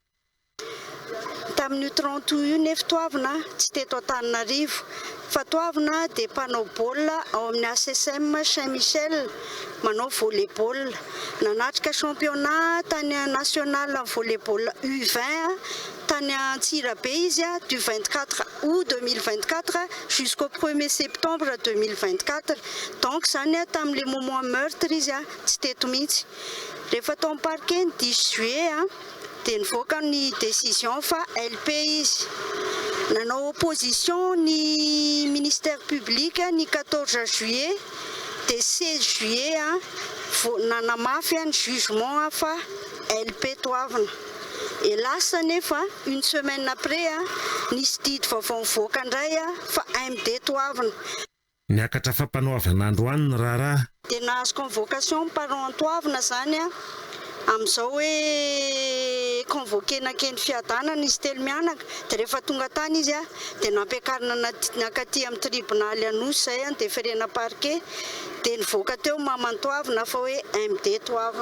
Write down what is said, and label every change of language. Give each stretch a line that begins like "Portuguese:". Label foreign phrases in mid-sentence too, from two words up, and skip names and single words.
Malagasy: Tamin'ny 30 io nefa toavina tsy teto Antananarivo fa toavina dia mpanao baolina ao amin'ny ASSM Saint-Michel manao volleyball. Nanatrika championnat tany national volleyball U20 tany Antsirabe izy
French: du 24 août 2024 jusqu'au 1er septembre 2024.
Malagasy: Donc zany tamin'le
French: moment meurtre
Malagasy: izy tsy teto mihitsy. Rehefa tao amin'ny parquet ny 10 juillet dia nivoaka ny décision fa LP izy. Nanao opposition ny
French: ministère public
Malagasy: ny 14 juillet dia 16 juillet nanamafy ny jugement fa LP toavina. Et lasa nefa
French: une semaine après
Malagasy: nisy didy vaovao mivoaka indray fa MD toavina. Niakatra fampanoavana androany raharaha. Dia nahazo
French: convocation parent
Malagasy: toavina zany amin'izao hoe convoquena keny fiadanana izy telo mianaka dia rehefa tonga tany izy dia nampiakarina nakaty amin'ny tribonaly Anosy zay dia ferena parquet dia nivoaka teo mamantoavina fa hoe MD toavina.